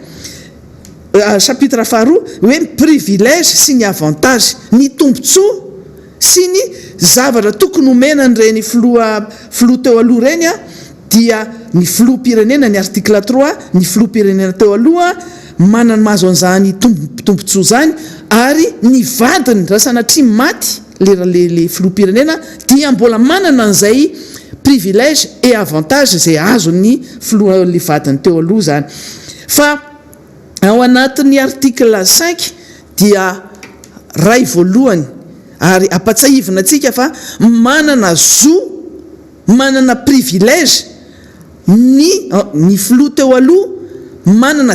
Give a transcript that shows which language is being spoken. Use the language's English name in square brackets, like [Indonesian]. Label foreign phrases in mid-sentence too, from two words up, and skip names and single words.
[Malagasy] chapitre faharoa hoe privilège sy ny avantage ny tombontsoa sy ny zavatra tokony homenan'ireny filoha teo aloha reny a dia ny filoham-pirenena ny article 3 ny filoham-pirenena teo aloha manana mahazo an'izany tombontsoa zany ary ny vadiny raha sanatria maty le filoham-pirenena dia mbola manana an'izay [French] privilège et avantage [Malagasy] zay azo ny filoha-le vadiny teo aloha zany fa ao anatin'ny article 5 dia ray voalohany ary apatsahivina antsika fa manana zo manana privilège ny filoha teo aloha manana